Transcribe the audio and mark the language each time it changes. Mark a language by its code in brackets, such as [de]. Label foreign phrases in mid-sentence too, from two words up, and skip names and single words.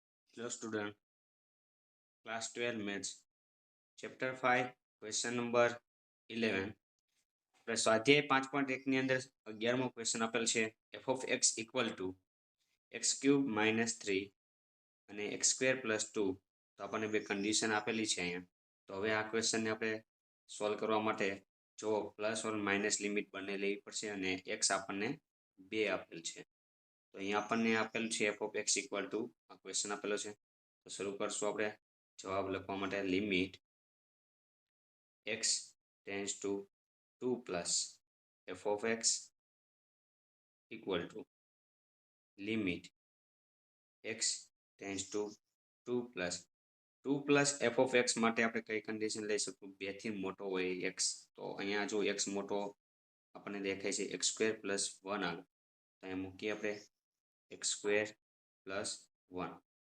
[en] Hello student, class 12 maths, chapter 5, question number 11. [gu] આપણે સ્વાધ્યાય 5.1 ની અંદર 11મો ક્વેશ્ચન આપેલ છે [en] f of x equal to x cube minus 3 [gu] અને [en] x square plus 2. [gu] તો આપણને બે કન્ડિશન આપેલી છે અહીંયા. તો હવે આ ક્વેશ્ચનને આપણે સોલ્વ કરવા માટે જો [en] plus or minus [gu] લિમિટ બંને લેવી પડશે અને x આપણને 2 આપેલ છે. તો અહીંયા આપણને આપેલ છે [en] f of x equal to [gu] આ ક્વેશ્ચન આપેલો છે. તો શરૂ કરશું આપણે જવાબ લખવા માટે [en] limit x tends to 2 plus f of x equal to limit x tends to 2 plus 2 plus f of x [gu] માટે આપણે કઈ કન્ડિશન લઈ શકું? 2 થી મોટો હોય x. તો અહીંયા જો x મોટો આપણને દેખાય છે [en] x square plus 1 [gu] આગળ, તો અહીંયા મૂકીએ આપણે [en] x square plus 1.